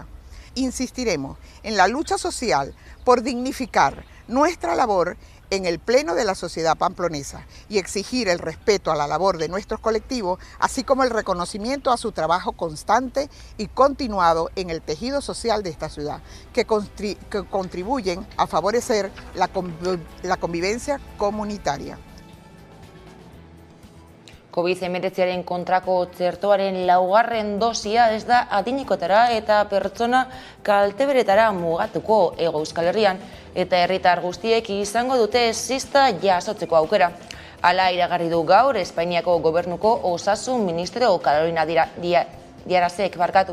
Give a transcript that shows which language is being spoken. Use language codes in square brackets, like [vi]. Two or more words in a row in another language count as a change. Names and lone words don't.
[es] Insistiremos en la lucha social por dignificar nuestra labor en el pleno de la sociedad pamplonesa y exigir el respeto a la labor de nuestros colectivos, así como el reconocimiento a su trabajo constante y continuado en el tejido social de esta ciudad, que contribuyen a favorecer la convivencia comunitaria. [eu] COVID-19 kontrako txertoaren 4. dosia ez da adinikotara eta pertsona kalteberetara mugatuko Hego Euskal Herrian eta herritar guztiek izango dute zista jasotzeko aukera. Hala iragarri du gaur Espainiako Gobernuko Osasun Ministro Carolina Diarazek barkatu.